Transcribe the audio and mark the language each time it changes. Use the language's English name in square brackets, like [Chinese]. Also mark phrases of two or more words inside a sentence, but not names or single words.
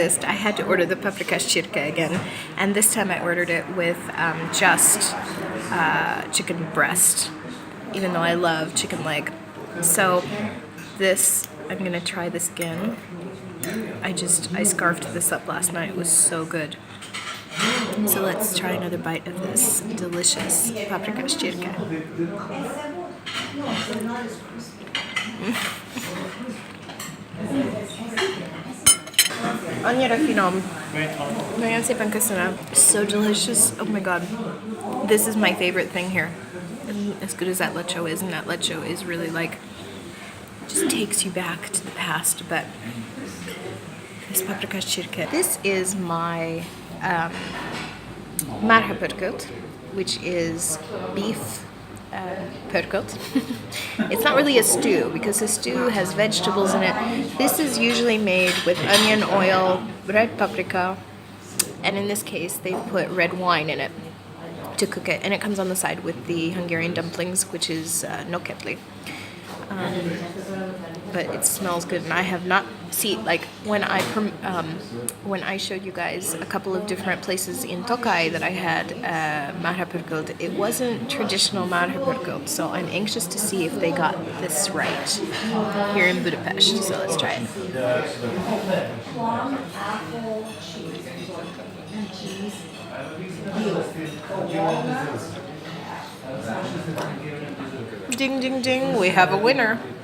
[English] I had to order the [Hungarian] paprika shirka [English] again, and this time I ordered it with just chicken breast, even though I love chicken leg. So this, I'm gonna try this again. I scarfed this up last night. It was so good. So let's try another bite of this delicious [Hungarian] paprika shirka. Annyira finom. Nagyon szépen köszönöm. [English] So delicious. Oh my god. This is my favorite thing here. As good as that lecho is, and that lecho is really like, just takes you back to the past, but this [Hungarian] paprika shirka. [English] This is my [Hungarian] marha pörkölt, [English] which is beef pörkölt. It's not really a stew because a stew has vegetables in it. This is usually made with onion, oil, red paprika, and in this case they put red wine in it to cook it, and it comes on the side with the Hungarian dumplings, which is noketli. But it smells good, and I have not seen, like when I showed you guys a couple of different places in Tokaj that I had [Hungarian] marha pörkölt, [English] it wasn't traditional [Hungarian] marha pörkölt, [English] so I'm anxious to see if they got this right here in Budapest. So let's try it. Ding, ding, ding, we have a winner.